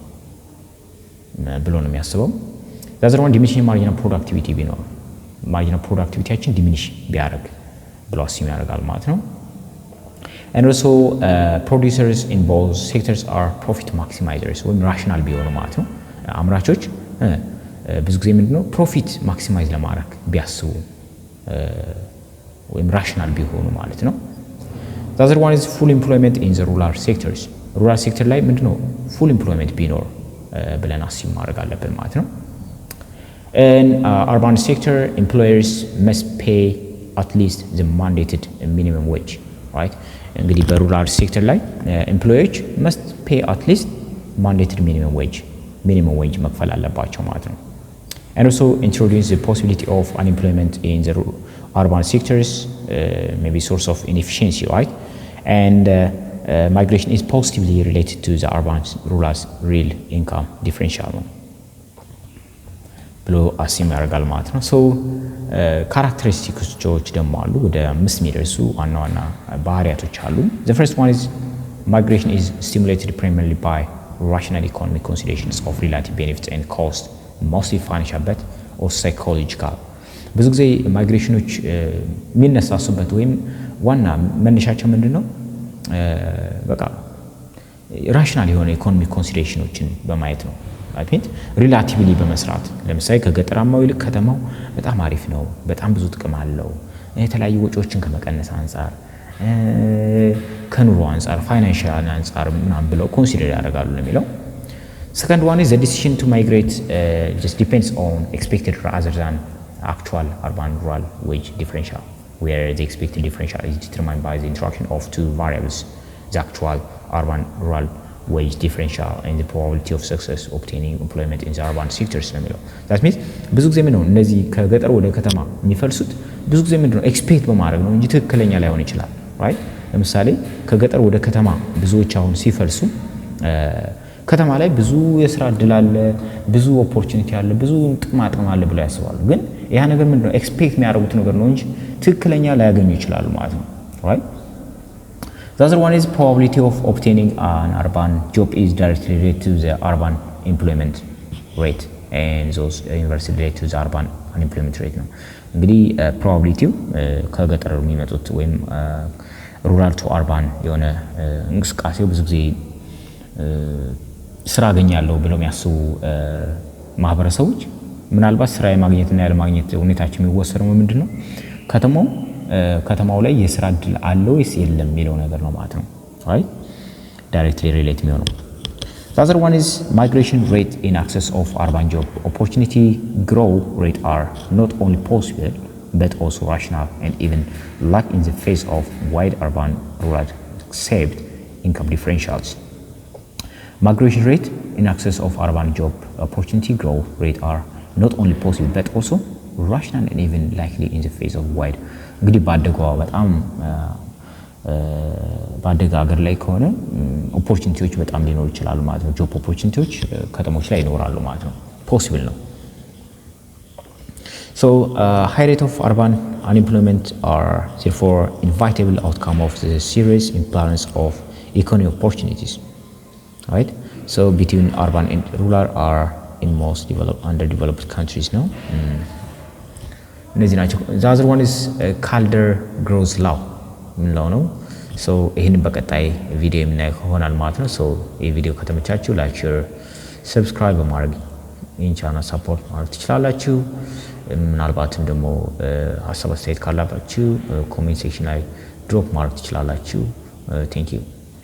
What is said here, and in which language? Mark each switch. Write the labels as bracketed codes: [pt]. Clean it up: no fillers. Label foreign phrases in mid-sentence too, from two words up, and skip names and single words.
[am] ብሎ ነው የሚያስበው [en] the other one diminishing marginal productivity [am] ቢኖር [en] marginal productivityችን diminish [am] ቢያደርግ ብሎ አስም ያደርጋል ማለት ነው [en] and also producers in both sectors are profit maximizers [am] ወይም rational ቢሆኑ ማለት ነው አምራቾች ብዙ ጊዜ ምንድነው [en] profit maximize [am] ለማድረግ ቢያስቡ [en] ወይም rational [am] ቢሆኑ ማለት ነው [en] the other one is full employment in the rural sectors rural sector [am] ላይ ምንድነው [en] full employment [am] ቢኖር ብለን አስም ማድረግ አለብን ማለት ነው [en] in urban sector employers must pay at least the mandated minimum wage right [am] እንግዲህ በሩራል ሴክተር ላይ ኤምፕሎየሮች [en] must pay at least mandated minimum wage [am] መክፈል አለባቸው ማለት ነው [en] and also introduce the possibility of unemployment in the urban sectors maybe source of inefficiency right and migration is positively related to the urban rural real income differential [am] ብሎ አስም ያደርጋል ማለት ነው so ካራክተሪስቲክሶች ደግሞ አሉ ወደ 5 የሚደርሱ ዋና ዋና ባህሪያቶች አሉ [en] the first one is migration is stimulated primarily by rational economic considerations of relative benefits and cost mostly financial but or psychological [am] ብዙ ጊዜ ማይግሬሽኖች የሚነሳሱበት ወይም ዋና መነሻቸው ምንድነው በቃ ራሽናል የሆነ ኢኮኖሚክ ኮንሲደሬሽኖችን በማየት ነው [en] I think relatively [am] በመስራት ለምሳሌ ከገጠራማው ይልቅ ከተማው በጣም አሪፍ ነው በጣም ብዙ ጥቅም አለው የተለያዩ ወጪዎችን ከመቀነስ አንፃር ከኑሮ አንፃር ፋይናንሻል አንፃር ምናምን ብለው ኮንሲደር ያደርጋሉ ለሚለው [en] second one is the decision to migrate just depends on expected rather than actual urban rural wage differential where the expected differential is determined by the interaction of two variables the actual urban rural wage differential and the probability of success obtaining employment in the urban sectors [am] ነው የሚለው [en] that means [am] ብዙ ጊዜ ምን ነው እነዚህ ከገጠር ወደ ከተማ የሚፈልሱት ብዙ ጊዜ ምንድነው ኤክስፔክት በማድረግ ነው እንጂ ትክክለኛ ላይሆን ይችላል right ለምሳሌ ከገጠር ወደ ከተማ ብዙዎች አሁን ሲፈልሱ ከተማ ላይ ብዙ የሥራ እድል አለ ብዙ ኦፖርቹኒቲ አለ ብዙ ጥቅም አለ ብለው ያስባሉ ግን ያ ነገር ምንድነው ኤክስፔክት የሚያደርጉት ነገር ነው እንጂ ትክክለኛ ላያገኙ ይችላሉ ማለት ነው [en] right The other one is probability of obtaining an urban job is directly related to the urban employment rate and those inversely related to the urban unemployment rate [am] ነው እንግዲህ probability ከገጠር የሚመጡት ወይም [en] rural to urban [am] የሆነ እንቅስቃሴው ብዙ ጊዜ ስራ አገኛለሁ ብለው የሚያስቡ ማህበረሰቦች ምናልባት ስራ የማግኘትና ያለ ማግኘት ሁኔታቸው የሚወሰነው ምንድነው ከተማው ላይ የስራ እድል አለው ወይስ የለም የሚለው ነገር ነው ማለት ነው [en] I directly relate የሚሆነው The other one is migration rate in access of urban job opportunity growth rate are not only possible but also rational and even lack in the face of wide urban rural saved income differentials. Migration rate in access of urban job opportunity growth rate are not only possible but also rational and even likely in the face of wide እንግዲህ [am] ባደገ ሀገር ላይ ከሆነ ኦፖርቹኒቲዎች በጣም ሊኖሩ ይችላሉ ማለት ነው። ጆብ ኦፖርቹኒቲዎች ከተሞች ላይ ይኖራሉ ማለት ነው። ፖሲብል ነው። [en] So high rate of urban unemployment are therefore inevitable outcome of the serious imbalance of economic opportunities, right? So between urban and rural are in most underdeveloped countries now. [am] እነዚህ ናቸው። [en] The other one is Calder growth law [am] ምንለው ነው። ሶ ይሄን በቀጣይ ቪዲዮ የምናየው ይሆናል ማለት ነው። ሶ ይሄ ቪዲዮ ከተመቻችሁ ላይክ፣ ሼር፣ ሰብስክራይብ በማድረግ ይህን ቻናል ሰፖርት ማድረግ ትችላላችሁ። ምናልባትም ደግሞ ሀሳብ አስተያየት ካላችሁ ኮሜንት ሴክሽን ላይ ድሮፕ ማድረግ ትችላላችሁ። [en] Thank you